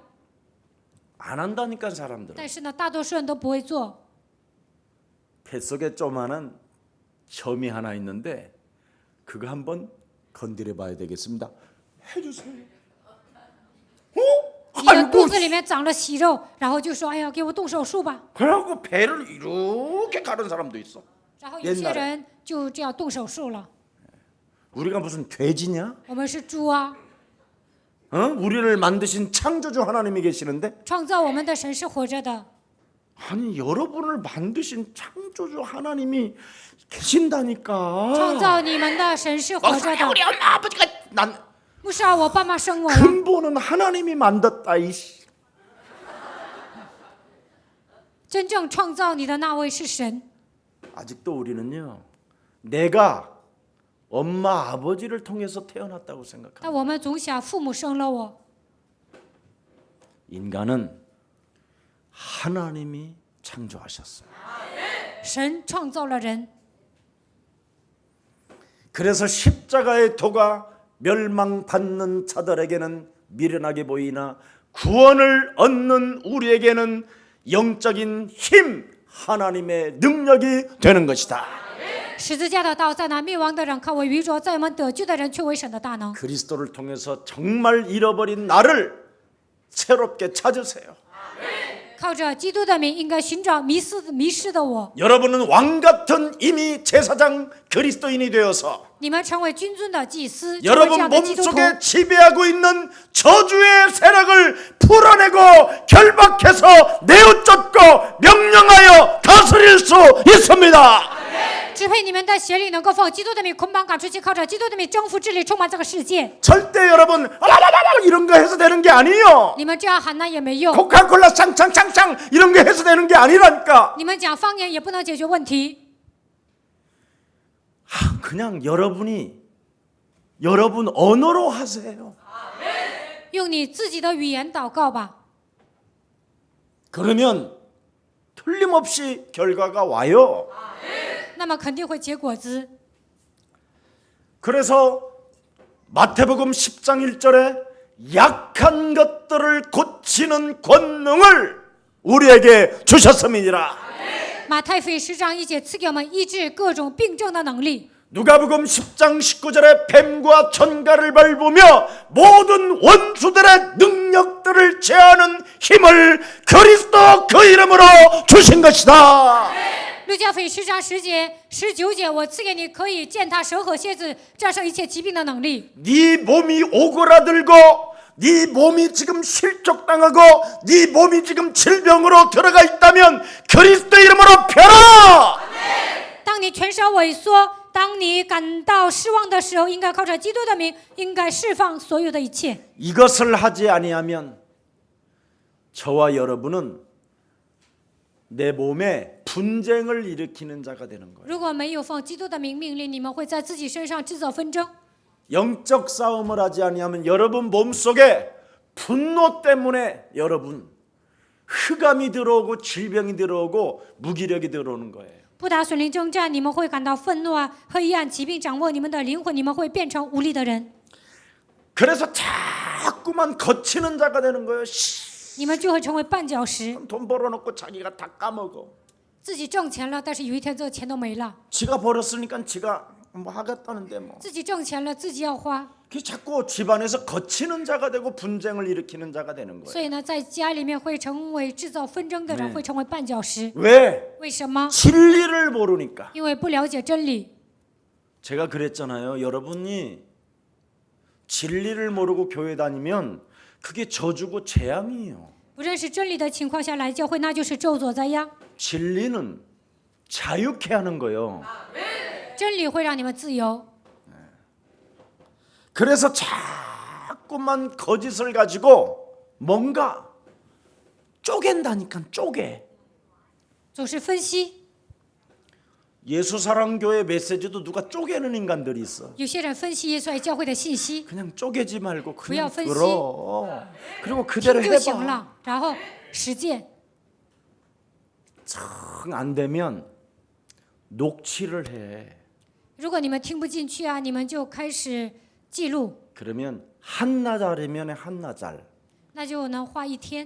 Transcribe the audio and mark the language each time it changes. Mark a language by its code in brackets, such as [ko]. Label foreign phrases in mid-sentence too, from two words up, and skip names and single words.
[ko] 안 한다니까 사람들은. [zh] 但是呢，大多数人都不会做。 [ko] 뱃속에 조그마한 점이 하나 있는데 그거 한번 건드려봐야 되겠습니다. 해주세요. [zh] 你的肚子里面长了息肉，然后就说：“哎呀，给我动手术吧。 [ko] 그래갖고 배를 이렇게 가른 사람도 있어. ” [zh] 然后有些人就这样动手术了。 [ko] 우리가 무슨 돼지냐? [zh] 我们是猪啊！ [ko] 우리를 만드신 창조주 하나님이 계시는데 [zh] 创造我们的神是活着的。 [ko] 아니 여러분을 만드신 창조주 하나님이 계신다니까. [zh] 创造你们的神是活着的。 [ko] 우리 엄마 아버지가 난 [zh] 不是啊，我爸妈生我了。 [ko] 근본은 하나님이 만들었다. 이씨. [zh] 真正创造你的那位是神。 [ko] 아직도 우리는요. 내가 엄마 아버지를 통해서 태어났다고 생각합니다. [zh] 但我们总想父母生了我。 [ko] 인간은 하나님이 창조하셨어요. [zh] 神创造了人， [ko] 그래서 십자가의 도가 멸망받는 자들에게는 미련하게 보이나 구원을 얻는 우리에게는 영적인 힘, 하나님의 능력이 되는 것이다. [zh] 十字架的道在那灭亡的人看为愚拙，在我们得救的人却为神的大能。 [ko] 그리스도를 통해서 정말 잃어버린 나를 새롭게 찾으세요. [zh] 靠着基督的名，应该寻找迷失的我。 [ko] 여러분은 왕 같은 이미 제사장 그리스도인이 되어서 [zh] 你们成为君尊的祭司，成为这 [ko] 여러분 [zh] 样的基督徒。 [ko] 몸속에 지배하고 있는 저주의 세력을 풀어내고 결박해서 내어쫓고 명령하여 다스릴 수 있습니다. [zh] 支配你们的邪灵能够奉基督的名捆绑赶出去，靠着基督的名征服治理充满这个世界。 [ko] 절대 여러분 아라라라라 이런 거 해서 되는 게 아니에요. [zh] 你们这样喊那也没用， [ko] 코카콜라 쌍쌍쌍쌍 이런 거 해서 되는 게 아니라니까. [zh] 你们讲方言也不能解决问题。 [ko] 그냥 여러분 언어로 하세요. [zh] 用你自己的语言祷告吧， [ko] 그러면 틀림없이 결과가 와요. [zh] 那么肯定会结果子。 [ko] 그래서 마태복음 10장 1절에 약한 것들을 고치는 권능을 우리에게 주셨음이니라. [zh] 马太福音10章1节赐给我们医治各种病症的能力。 [ko] 누가복음 10장 19절에 뱀과 천가를 밟으며 모든 원수들의 능력들을 제하는 힘을 그리스도 그 이름으로 주신 것이다. [zh] 路加福音10章10节、19节，我赐给你可以践踏蛇和蝎子，战胜一切疾病的能力。 [ko] 네 몸이 오그라들고 네 몸이 지금 실족당하고 네 몸이 지금 질병으로 들어가 있다면 그리스도 이름으로 펴라. [zh] 当你全身萎缩，当你感到失望的时候，应该靠着基督的名，应该释放所有的一切。 [ko] 이것을 하지 아니하면 저와 여러분은 내 몸에 분쟁을 일으키는 자가 되는 거예요. [zh] 如果没有奉基督的名命令，你们会在自己身上制造纷争。 [ko] 영적 싸움을 하지 아니하면 여러분 몸속에 분노 때문에 여러분 흑암이 들어오고 질병이 들어오고 무기력이 들어오는 거예요. [zh] 不打属灵征战，你们会感到愤怒啊、黑暗、疾病掌握你们的灵魂，你们会变成无力的人。 [ko] 그래서 자꾸만 거치는 자가 되는 거예요. [zh] 你们就会成为绊脚石。 [ko] 돈 벌어놓고 자기가 다 까먹어. [zh] 自己挣钱了，但是有一天这钱都没了。 [ko] 지가 벌었으니까 지가 뭐 하겠다는데 뭐. [zh] 自己挣钱了，自己要花， [ko] 그 자꾸 집안에서 거치는 자가 되고 분쟁을 일으키는 자가 되는 거예요. [zh] 所以呢，在家里面会成为制造纷争的人，会成为绊脚石。 [ko] 왜? [zh] 为什么？ [ko] 진리를 모르니까. [zh] 因为不了解真理。 [ko] 제가 그랬잖아요. 여러분이 진리를 모르고 교회 다니면 그게 저주고 재앙이에요. [zh] 不认识真理的情况下来教会，那就是咒诅灾殃。 [ko] 진리는 자유케 하는 거예요. [zh] 真理会让你们自由， [ko] 그래서 자꾸만 거짓을 가지고 뭔가 쪼갠다니까 쪼개. [zh] 总是分析。 [ko] 예수사랑교회 메시지도 누가 쪼개는 인간들이 있어. [zh] 有些人分析耶稣爱教会的信息， [ko] 그냥 쪼개지 말고 그냥 분析. 들어. 그리고 그대로 [zh] 听就行 [ko] 해봐. [zh] 了，然后实践。 [ko] 정 안 되면 녹취를 해. [zh] 如果你们听不进去啊，你们就开始记录， [ko] 그러면 한나절이면 한나절. [zh] 那就能花一天。